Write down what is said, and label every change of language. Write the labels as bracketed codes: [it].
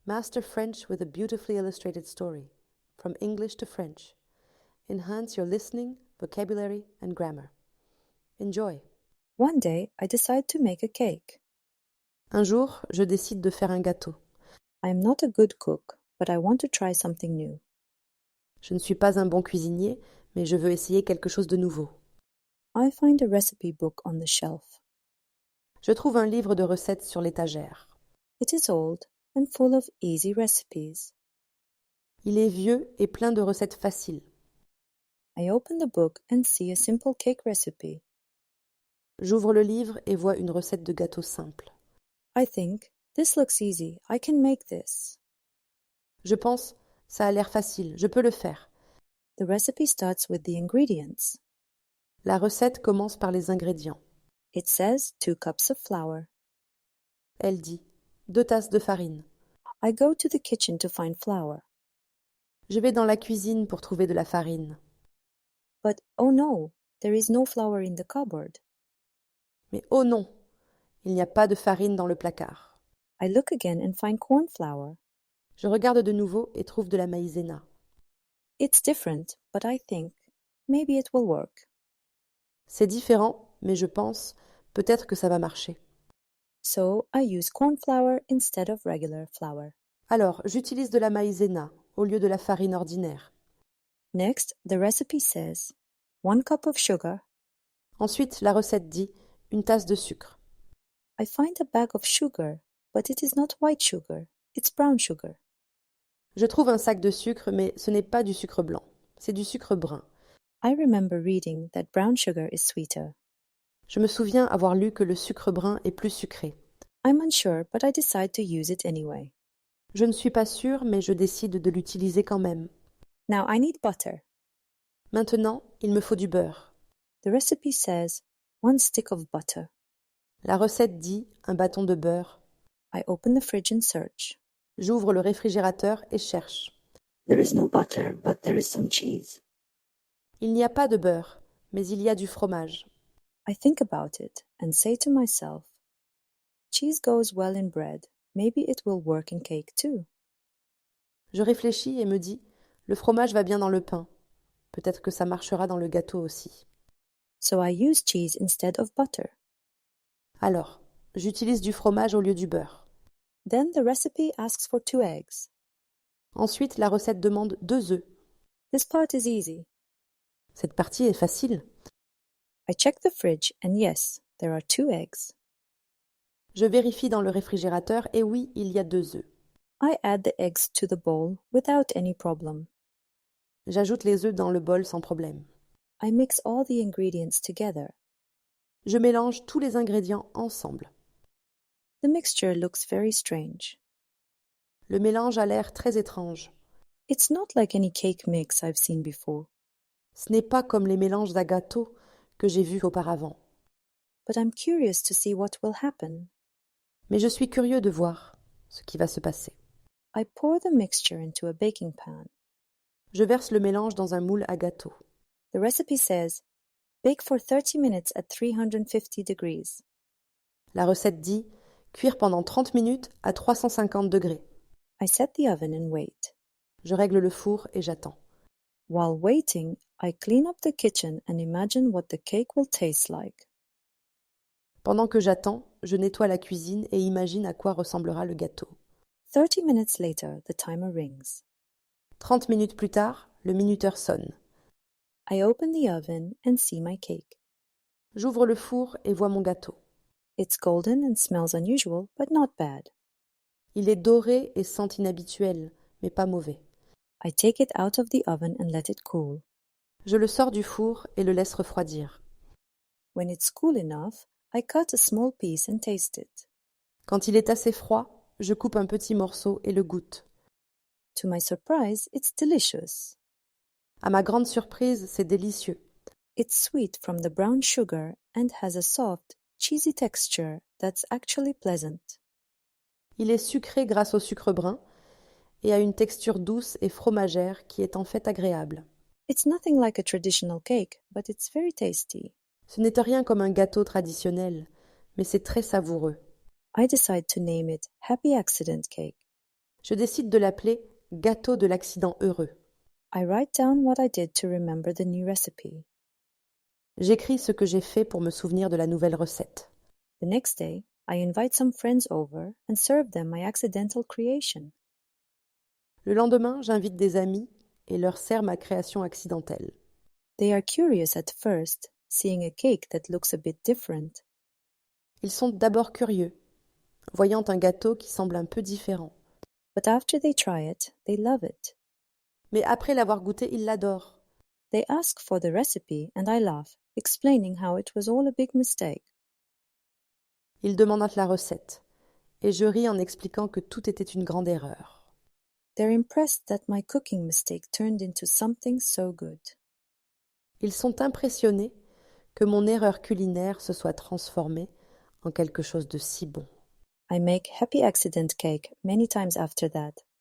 [en] Master French with a beautifully illustrated story. From English to French. Enhance your listening, vocabulary, and grammar. Enjoy. One day, I decide to make a cake. [fr] Un jour, je décide de faire un gâteau. [en] I am not a good cook, but I want to try something new. [fr] Je ne suis pas un bon cuisinier, mais je veux essayer quelque chose de nouveau. [en] I find a recipe book on the shelf. [fr] Je trouve un livre de recettes sur l'étagère. [en] It is old and full of easy recipes. [fr] Il est vieux et plein de recettes faciles. [en] I open the book and see a simple cake recipe. [fr] J'ouvre le livre et vois une recette de gâteau simple. [en] I think, this looks easy, I can make this. [fr] Je pense, ça a l'air facile, je peux le faire. [en] The recipe starts with the ingredients. [fr] La recette commence par les ingrédients. [en] It says 2 cups of flour. [fr] Elle dit 2 tasses de farine. [en] I go to the kitchen to find flour. [fr] Je vais dans la cuisine pour trouver de la farine. [en] But oh no, there is no flour in the cupboard. [fr] Mais oh non, il n'y a pas de farine dans le placard. [en] I look again and find corn flour. [fr] Je regarde de nouveau et trouve de la maïzena. [en] It's different, but I think, maybe it will work. [fr] C'est différent, mais je pense, peut-être que ça va marcher. [en] So I use corn flour instead of regular flour. [fr] Alors, j'utilise de la maïzena au lieu de la farine ordinaire. [en] Next, the recipe says 1 cup of sugar. [fr] Ensuite, la recette dit 1 tasse de sucre. [en] I find a bag of sugar, but it is not white sugar, it's brown sugar. [fr] Je trouve un sac de sucre, mais ce n'est pas du sucre blanc, c'est du sucre brun. [en] I remember reading that brown sugar is sweeter. [fr] Je me souviens avoir lu que le sucre brun est plus sucré. [en] I'm unsure, but I decide to use it anyway. [fr] Je ne suis pas sûre, mais je décide de l'utiliser quand même. [en] Now I need butter. [fr] Maintenant, il me faut du beurre. [en] The recipe says 1 stick of butter. [fr] La recette dit un bâton de beurre. [en] I open the fridge and search. [fr] J'ouvre le réfrigérateur et cherche. [en] There is no butter, but there is some cheese. [fr] Il n'y a pas de beurre, mais il y a du fromage. [en] I think about it and say to myself, cheese goes well in bread. Maybe it will work in cake too. [fr] Je réfléchis et me dis, le fromage va bien dans le pain. Peut-être que ça marchera dans le gâteau aussi. [en] So I use cheese instead of butter. [fr] Alors, j'utilise du fromage au lieu du beurre. [en] Then the recipe asks for 2 eggs. [fr] Ensuite, la recette demande 2 œufs. [en] This part is easy. [fr] Cette partie est facile. [en] I check the fridge and yes, there are 2 eggs. [fr] Je vérifie dans le réfrigérateur et oui, il y a 2 œufs. [en] I add the eggs to the bowl without any problem. [fr] J'ajoute les œufs dans le bol sans problème. [en] I mix all the ingredients together. [fr] Je mélange tous les ingrédients ensemble. [en] The mixture looks very strange. [fr] Le mélange a l'air très étrange. [en] It's not like any cake mix I've seen before. [fr] Ce n'est pas comme les mélanges à gâteau que j'ai vus auparavant. [en] But I'm curious to see what will happen. [fr] Mais je suis curieux de voir ce qui va se passer. [en] I pour the mixture into a baking pan. [fr] Je verse le mélange dans un moule à gâteau. [en] The recipe says, bake for 30 minutes at 350 degrees. [fr] La recette dit cuire pendant 30 minutes à 350 degrés. [en] I set the oven and wait. [fr] Je règle le four et j'attends. [en] While waiting, I clean up the kitchen and imagine what the cake will taste like. [fr] Pendant que j'attends, je nettoie la cuisine et imagine à quoi ressemblera le gâteau. [en] 30 minutes later, the timer rings. [fr] 30 minutes plus tard, le minuteur sonne. [en] I open the oven and see my cake. [fr] J'ouvre le four et vois mon gâteau. [en] It's golden and smells unusual, but not bad. [fr] Il est doré et sent inhabituel, mais pas mauvais. [en] I take it out of the oven and let it cool. [fr] Je le sors du four et le laisse refroidir. [en] When it's cool enough, I cut a small piece and taste it. [fr] Quand il est assez froid, je coupe un petit morceau et le goûte. [en] To my surprise, it's delicious. [fr] À ma grande surprise, c'est délicieux. [en] It's sweet from the brown sugar and has a soft, cheesy texture that's actually pleasant. [fr] Il est sucré grâce au sucre brun et a une texture douce et fromagère qui est en fait agréable. [en] It's nothing like a traditional cake, but it's very tasty. [fr] Ce n'est rien comme un gâteau traditionnel, mais c'est très savoureux. [en] I decide to name it Happy Accident Cake. [fr] Je décide de l'appeler gâteau de l'accident heureux. [en] I write down what I did to remember the new recipe. [fr] J'écris ce que j'ai fait pour me souvenir de la nouvelle recette. [en] The next day, I invite some friends over and serve them my accidental creation. [fr] Le lendemain, j'invite des amis et leur sers ma création accidentelle. [en] They are curious at first, seeing a cake that looks a bit different. [fr] Ils sont d'abord curieux, voyant un gâteau qui semble un peu différent. [en] But after they try it, they love it. [fr] Mais après l'avoir goûté, ils l'adorent. [en] They ask for the recipe and I laugh, explaining how it was all a big mistake. [fr] Ils demandent la recette, et je ris en expliquant que tout était une grande erreur. [en] They're impressed that my cooking mistake turned into something so good. [fr] Ils sont impressionnés que mon erreur culinaire se soit transformée en quelque chose de si bon. [en] I make happy accident cake many times after that.